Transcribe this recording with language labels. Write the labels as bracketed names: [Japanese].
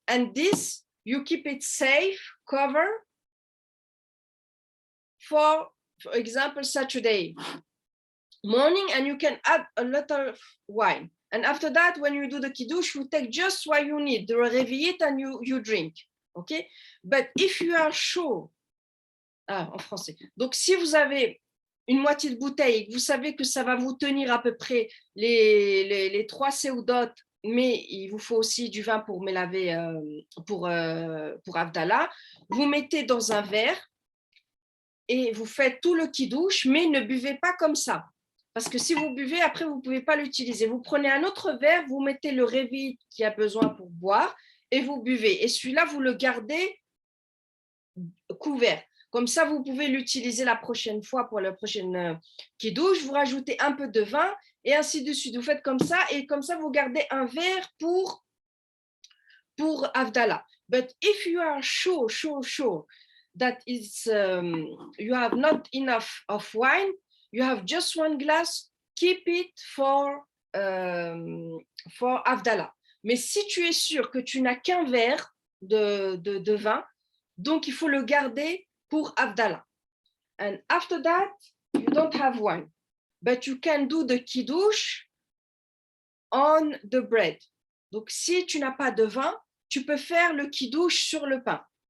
[English] And this, you keep it safe, cover, for example, Saturday morning, and you can add a little wine. And after that, when you do the kiddush, you take just what you need, the revi'it, and you drink. Okay? But if you are sure, [French] en français. Donc, si vous avez une moitié de bouteille et que vous savez que ça va vous tenir à peu près les 3 seudot, mais il vous faut aussi du vin pour mélaver pour Havdalah, vous mettez dans un verre et vous faites tout le kiddush, mais ne buvez pas comme ça. Parce que si vous buvez, après, vous ne pouvez pas l'utiliser. Vous prenez un autre verre, vous mettez le revi'it qui a besoin pour boire et vous buvez. Et celui-là, vous le gardez couvert. Comme ça, vous pouvez l'utiliser la prochaine fois pour la prochaine kiddush. Vous rajoutez un peu de vin et ainsi de suite. Vous faites comme ça et comme ça, vous gardez un verre pour Havdalah. [English] But if you are sure that it's, you have not enough of wine, you have just one glass, keep it for Havdalah. [French] Mais si tu es sûr que tu n'as qu'un verre de vin, donc il faut le garder pour Havdalah. [English] And after that, you don't have wine, but you can do the kiddush on the bread. [French] Donc si tu n'as pas de vin, tu peux faire le kiddush sur le pain.